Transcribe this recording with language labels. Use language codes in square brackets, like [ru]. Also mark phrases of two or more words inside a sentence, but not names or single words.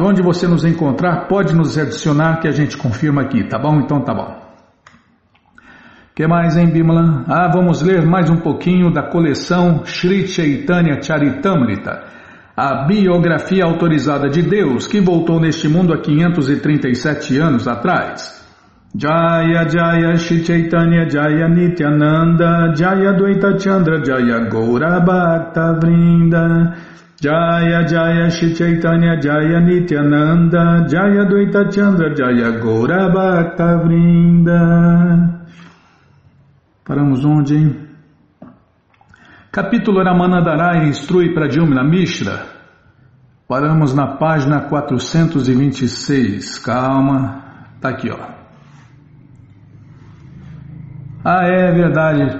[pt] Onde você nos encontrar, pode nos adicionar que a gente confirma aqui, tá bom? Então tá bom. O que mais, hein, Bimala? Vamos ler mais um pouquinho da coleção Sri Chaitanya Charitamrita, a biografia autorizada de Deus, que voltou neste mundo há 537 anos atrás. [sa] Jaya Jaya Shri Chaitanya Jaya Nityananda Jaya Dvaita Chandra Jaya Gaura Bhakta Vrinda Jaya Jaya Shri Chaitanya Jaya Nityananda Jaya Dvaita Chandra Jaya Gaura Bhakta Vrinda. [pt] Paramos onde, hein? Capítulo Ramanadara instrui Pradyumna Mishra. Paramos na página 426. Calma, tá aqui, ó. É verdade.